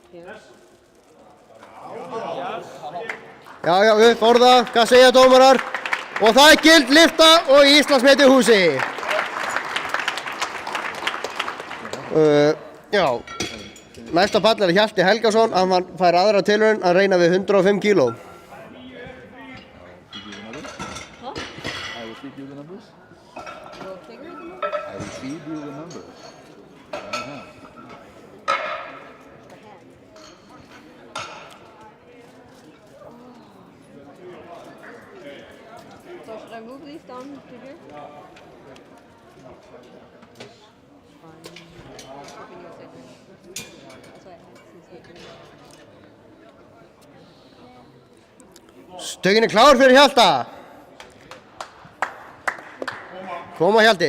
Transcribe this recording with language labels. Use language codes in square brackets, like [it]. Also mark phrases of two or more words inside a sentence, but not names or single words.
[is] Já, upp fór það, hvað segja dómarar? Og það er gild lyfta og Íslandsmet í húsi. Já, næsta pall er Hjalti Helgason, hann fær aðra tilraun að reyna við 105 kíló. [en] I will feed you the numbers. You'll figure the numbers? I will feed you the numbers. So should I move these down to here? Fine. Hoping you'll say no. That's why I asked since you didn't. [is] Stöngin er klár fyrir Hjalta. Koma Hjalti.